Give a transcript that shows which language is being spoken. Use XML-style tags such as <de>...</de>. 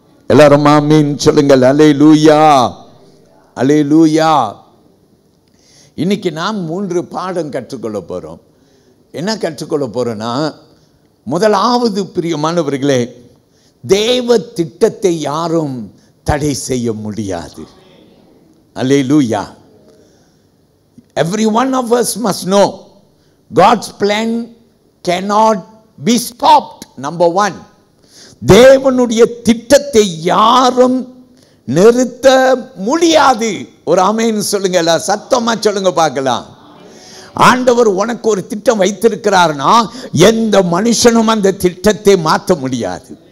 <ta>எல்லாரும் ஆமீன் சொல்லுங்கள். அல்லேலூயா, அல்லேலூயா. இன்னைக்கு நாம் 3 பாடம் கற்றுக்கொள்ள போகிறோம். என்ன கற்றுக்கொள்ள போகிறோன்னா, முதலாவது பிரியமானவர்களே, தேவ திட்டத்தை யாரும் தடை செய்ய முடியாது. அல்லேலூயா.</ta> <en>Every one of us must know God's plan cannot be stopped.</en> <ta>Number 1, தேவனுடைய திட்டத்தை யாரும் நிறுத்த முடியாது. ஒரு ஆமென் சொல்லுங்க, சத்தமா சொல்லுங்க பார்க்கலாம். ஆண்டவர் உனக்கு ஒரு திட்டம் வைத்திருக்கிறார்னா எந்த மனுஷனும் அந்த திட்டத்தை மாற்ற முடியாது.</ta>